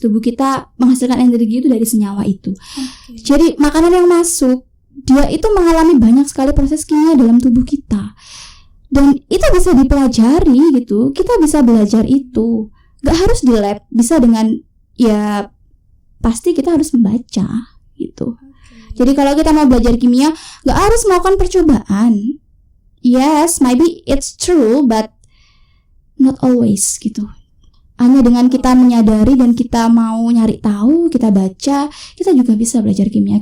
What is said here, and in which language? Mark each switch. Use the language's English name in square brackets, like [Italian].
[Indonesian] Tubuh kita menghasilkan energi itu dari senyawa itu. Jadi makanan yang masuk, dia itu mengalami banyak sekali proses kimia dalam tubuh kita. Dan itu bisa dipelajari gitu. Kita bisa belajar itu. Gak harus di lab, bisa dengan ya pasti kita harus membaca gitu. Jadi kalau kita mau belajar kimia, gak harus melakukan percobaan. [English] Yes, maybe it's true, but not always [Indonesian] gitu. Hanya dengan kita menyadari dan kita mau nyari tahu, kita baca, kita juga bisa belajar kimia.